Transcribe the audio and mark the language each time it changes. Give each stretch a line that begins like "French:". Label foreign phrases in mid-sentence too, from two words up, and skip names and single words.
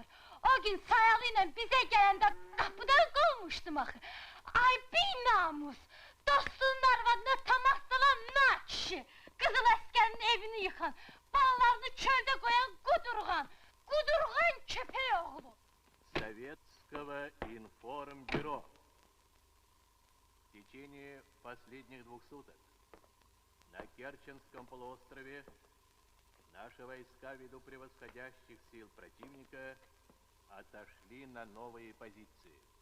Azerbaijani: O gün sayalı ilə bizə gələndə qapıdan qovmuşdum axı. Ay bir namus! Dostunun arvadına tamas salan na kişi! Qızıl əskərin evini yıxan, balalarını çöldə qoyan qudurğan! Qudurğan köpək oğlu!
Russian: Советского информбюро. В течение последних 2 суток на Керченском полуострове наши войска, ввиду превосходящих сил противника, отошли на новые позиции.